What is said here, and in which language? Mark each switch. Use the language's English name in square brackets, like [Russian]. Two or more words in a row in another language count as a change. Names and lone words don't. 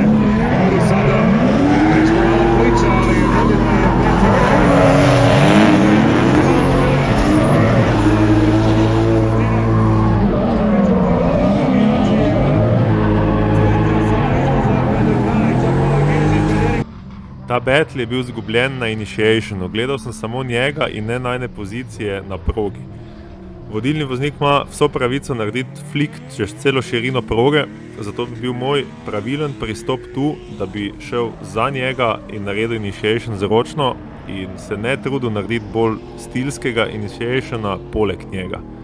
[Croatian] Ovdje sada nešto malo pliča, ali vidimo je [Slovenian] Ta battle je bil zgubljen na initiationu, gledal sem samo njega in ne najne pozicije na progi. Vodilni voznik ima vso pravico narediti flik čez celo širino proge, zato bi bil moj pravilen pristop tu, da bi šel za njega in naredil initiation zročno in se ne trudil narediti bolj stilskega initiationa poleg njega.